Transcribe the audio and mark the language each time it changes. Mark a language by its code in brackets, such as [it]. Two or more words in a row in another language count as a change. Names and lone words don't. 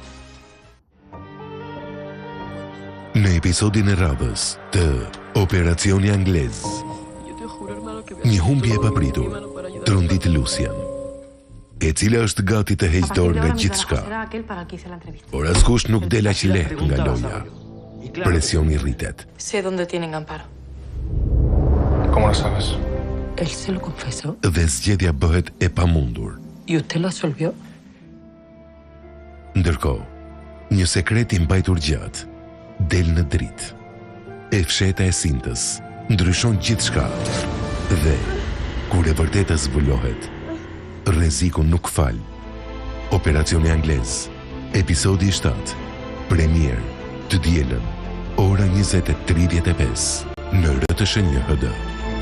[sq] Në episodin e radhës të Operacioni Anglez, një humbje e papritur trondit Lucian, e cila është gati të heqë dorë nga gjithçka. Por askush nuk del aq lehtë nga loja. Presioni rritet. [es] Sé dónde tienen Amparo. ¿Cómo lo sabes? Él se lo confesó. [sq] Dhe zgjedhja bëhet e pamundur. [es] ¿Y usted lo absolvió? [sq] Ndërkohë, një sekret i mbajtur gjatë del në dritë. E fsheta e sintës ndryshon gjithçka. Dhe kur e vërteta zbulohet, rreziku nuk fal. Operacioni Anglez, episodi 7, premier të dielën, ora 20:35 në RTSH HD.